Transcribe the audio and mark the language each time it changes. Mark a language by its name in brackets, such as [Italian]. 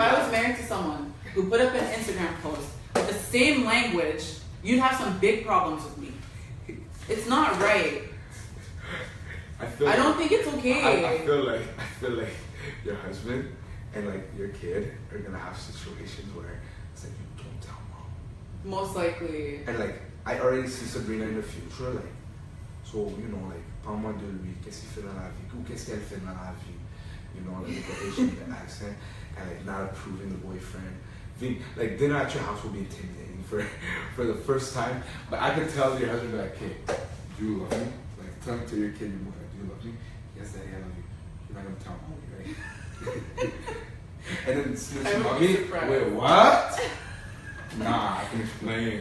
[English] If I was married to someone who put up an Instagram post with the same language, you'd have some big problems with me. It's not right. I don't think it's okay. I feel like your husband and like your kid are gonna have situations where it's like, you don't tell mom. Most likely. And like, I already see Sabrina in the future, like, so, you know, like, [French] parle-moi de lui, qu'est-ce qu'il fait dans la vie, [English] ou qu'est-ce qu'elle fait dans la vie, you know, like the Asian accent, and like not approving the boyfriend. Like, dinner at your house will be intimidating for the first time, but I can tell your husband, like, hey, do you love me? Like, tell him to your kid, do you love me? Yes, Daddy, I love you. You're not gonna tell me, right? And then snitch mommy, wait, what? Nah, I can explain.